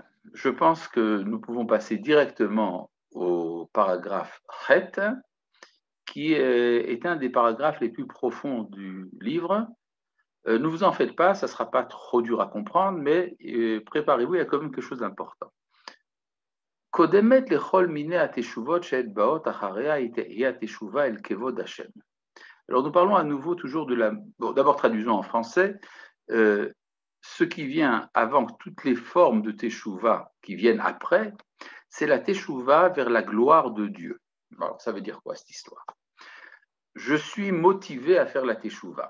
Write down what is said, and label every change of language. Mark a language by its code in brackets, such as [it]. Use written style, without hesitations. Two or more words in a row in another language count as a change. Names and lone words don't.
[fr] Je pense que nous pouvons passer directement au paragraphe Chet, qui est un des paragraphes les plus profonds du livre. Ne vous en faites pas, ça ne sera pas trop dur à comprendre, mais préparez-vous, il y a quand même quelque chose d'important. [he] קודמת לכל מיני התשובות שאת באות אחריה היא התשובה אל כבוד השם. [fr] Alors nous parlons à nouveau toujours de la... Bon, d'abord traduisons en français. Ce qui vient avant toutes les formes de teshuva qui viennent après, c'est la teshuva vers la gloire de Dieu. Alors ça veut dire quoi cette histoire? Je suis motivé à faire la teshuva.